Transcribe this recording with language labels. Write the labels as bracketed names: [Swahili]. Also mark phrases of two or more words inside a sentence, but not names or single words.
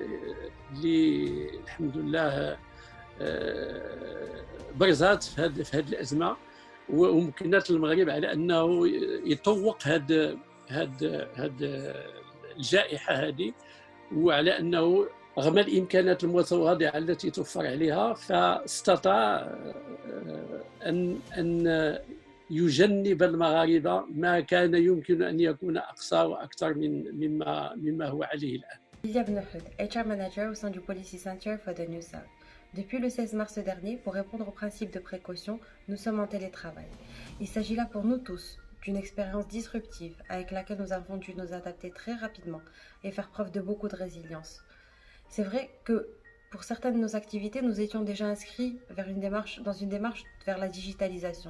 [Arabic] الحمد لله برزات في هذه الازمه، ومكنت المغرب على انه يطوق هذه الجائحه هذه، وعلى انه رغم الامكانات المتواضعه التي توفر عليها فاستطاع ان يجنب المغاربه ما كان يمكن ان يكون اقصى واكثر مما هو عليه الان. [French] Lilia Bnouhoud, [English] HR Manager [French] au sein du Policy Center for the New South. Depuis le 16 mars dernier, pour répondre au principe de précaution, nous sommes en télétravail. Il s'agit là pour nous tous d'une expérience disruptive avec laquelle nous avons dû nous adapter très rapidement et faire preuve de beaucoup de résilience. C'est vrai que pour certaines de nos activités, nous étions déjà inscrits dans une démarche vers la digitalisation.